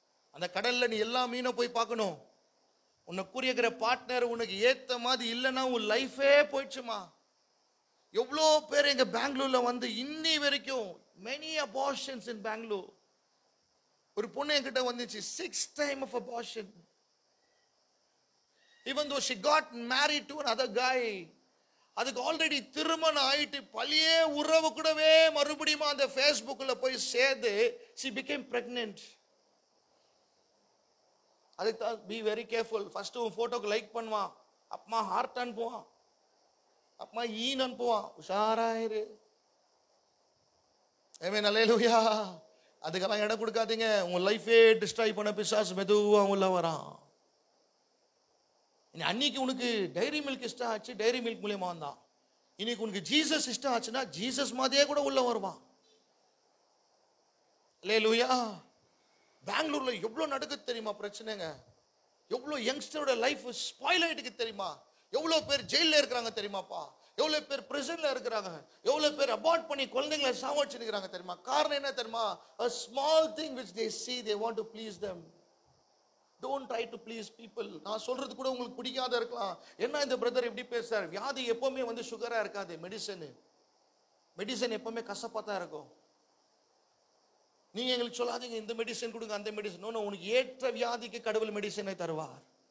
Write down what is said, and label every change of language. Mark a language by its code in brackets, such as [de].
[ta] அந்த கடல்ல நீ எல்லா மீனை போய் பார்க்கணும். உன்னை குறிக்கிற பார்ட்னர் உனக்கு ஏத்த மாதிரி இல்லைன்னா உன் லைஃபே போயிடுச்சுமா. எவ்வளோ பேர் எங்க பெங்களூர்ல வந்து இன்னி வரைக்கும் [en] many abortions in Bangalore. [ta] ஒரு பொண்ணு என்கிட்ட வந்துச்சு, [en] 6th time of abortion. Even though she got married to another guy. [ta] அதுக்கு ஆல்ரெடி திருமணம் ஆயிட்டு பழைய உறவு கூடவே மறுபடியும் அந்த ஃபேஸ்புக்ல போய் சேர்ந்து [en] she became pregnant. [ta] அதுக்கு தான் [en] Be very careful. [ta] ஃபர்ஸ்ட் உன் போட்டோக்கு லைக் பண்ணுவான், அப்புறமா ஹார்ட் அனுப்புவான், அப்புறமா ஈன் அனுப்புவான். உஷாராயிரு. ஆமென், அல்லேலூயா. அதுக்கெல்லாம் இடம் கொடுக்காதீங்க. உங்க லைஃபே டிஸ்ட்ராய் பண்ண பிசாசு மெதுவா உள்ள வரான். அன்னைக்கு உனக்கு டைரி மில்க் இஷ்டம் ஆச்சு, டைரி மில்க் மூலியமா வந்தான். இன்னைக்கு உனக்கு ஜீசஸ் இஷ்டம் ஆச்சுன்னா ஜீசஸ் மாதிரியே கூட உள்ள வருவான். அல்லேலூயா. பெங்களூர்ல எவ்வளவு நடக்குது தெரியுமா பிரச்சனைங்க? எவ்வளவு யங்ஸ்டரோட லைஃப் ஸ்பாயில் ஆயிட்டு தெரியுமா? எவ்வளவு பேர் ஜெயில இருக்கிறாங்க தெரியுமாப்பா? எவ்வளவு பேர் பிரிசன்ல இருக்கிறாங்க? எவ்வளவு பேர் அபார்ட் பண்ணி குழந்தைங்களை சாவடிச்சிருக்கிறாங்க தெரியுமா? காரணம் என்ன தெரியுமா? [en] a small thing which they see, they want to please them. Don't try to please people. [ta] நான் சொல்றது கூட உங்களுக்கு பிடிக்காத இருக்கலாம். என்ன இந்த பிரதர் எப்படி பேசுறார்? வியாதி எப்பவுமே வந்து சுகரா இருக்காது. மெடிசன் எப்பவுமே கசப்பா தான் இருக்கும். நீங்க எங்களுக்கு சொல்லாதீங்க இந்த மெடிசன் கொடுங்க அந்த மெடிசன். நோ, உனக்கு ஏற்ற வியாதிக்கு கடவுள் மெடிசனை தருவார்.